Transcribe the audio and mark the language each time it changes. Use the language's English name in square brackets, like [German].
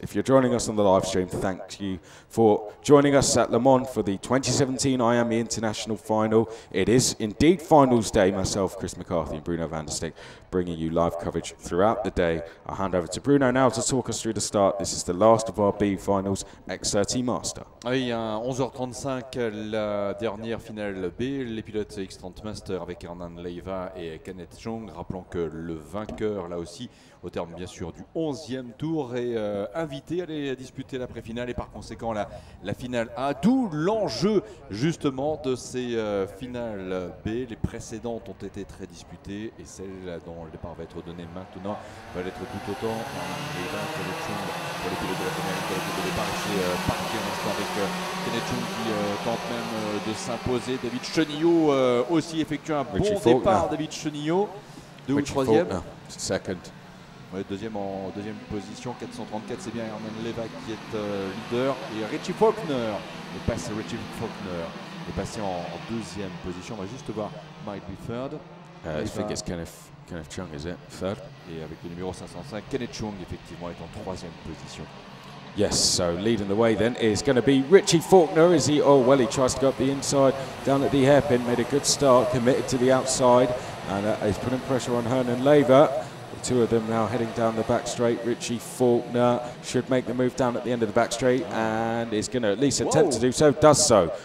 [English] If you're joining us on the live stream, thank you for joining us at Le Mans for the 2017 Miami International Final. It is indeed finals day. Myself, Chris McCarthy and Bruno van der Stick bringing you live coverage throughout the day. I'll hand over to Bruno now to talk us through the start. This is the last of our B finals, X30 Master. [French] Oui, à 11h35, la dernière finale B, les pilotes X30 Master avec Hernan Leiva et Kenneth Chung. Rappelons que le vainqueur, là aussi, au terme bien sûr du 11e tour, est invité à aller disputer la pré-finale et par conséquent la finale A. D'où l'enjeu justement de ces finales B. Les précédentes ont été très disputées et celle dont le départ va être donné maintenant va l'être tout autant. Leiva, Kenneth Chung pour les pilotes de la première ligne de départ. C'est parti un instant avec Kenneth Chung qui tente même de s'imposer. David Chenillot aussi effectue un bon départ. David Chenillot, deux ou troisième. Second. Ouais, deuxième position, 434, c'est bien Hernan Leiva qui est leader. Et Richie Faulkner est passé en deuxième position. On va juste voir [English] might be third. I think it's Kenneth Chung, is it? Third. [French] Et avec le numéro 505, Kenneth Chung effectivement est en troisième position. [English] Yes, so leading the way then is going to be Richie Faulkner. Is he? Oh, well, he tries to go up the inside, down at the hairpin, made a good start, committed to the outside, and he's putting pressure on Hernan Leiva. The two of them now heading down the back straight. Richie Faulkner should make the move down at the end of the back straight and is going to at least attempt to do so, does so.